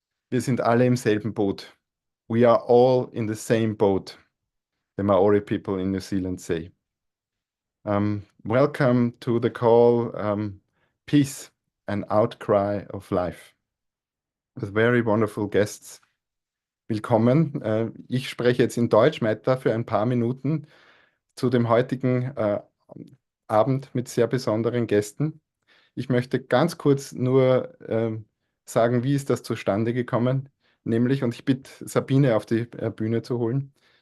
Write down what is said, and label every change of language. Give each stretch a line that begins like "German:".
German: Wir sind alle im selben Boot.
English: We are all in the same boat, the Maori people in New Zealand say. Welcome to the call, Peace, an Outcry of Life, with very wonderful guests.
German: Willkommen. Ich spreche jetzt in Deutsch weiter für ein paar Minuten zu dem heutigen Abend mit sehr besonderen Gästen. Ich möchte ganz kurz nur sagen, wie ist das zustande gekommen? Nämlich, und ich bitte Sabine auf die Bühne zu holen.